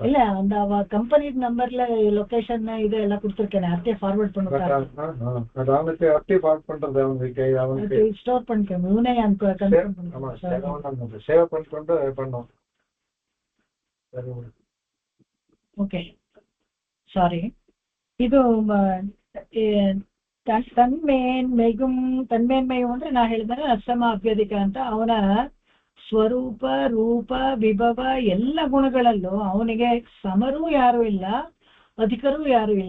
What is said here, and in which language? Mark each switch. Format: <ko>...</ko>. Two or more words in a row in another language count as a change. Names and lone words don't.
<ta>இல்ல அந்த கம்பெனி நம்பர்ல லொகேஷன் இது எல்லாம் கொடுத்துருக்கேன். அப்படியே ஃபார்வர்ட் பண்ணுங்க. அது அவனுக்கு அப்படியே ஃபார்வர்ட் பண்றது அவனுக்கு ஸ்டோர் பண்ணிக்கோங்க. இவனே கன்ஃபார்ம் பண்ணுங்க. சேவ் பண்ணிட்டு பண்ணோம். சரி</ta> <en>okay sorry.</en> <kn>ಇದು ತನ್ಮೇನ್ಮೆಯು ಅಂದ್ರೆ ನಾ ಹೇಳಿದ್ರೆ ಅಸಮ ಅಭ್ಯಧಿಕ ಅಂತ. ಅವನ ಸ್ವರೂಪ ರೂಪ ವಿಭವ ಎಲ್ಲ ಗುಣಗಳಲ್ಲೂ ಅವನಿಗೆ ಸಮರೂ ಯಾರು ಇಲ್ಲ, ಅಧಿಕರೂ ಯಾರು ಇಲ್ಲ.</kn>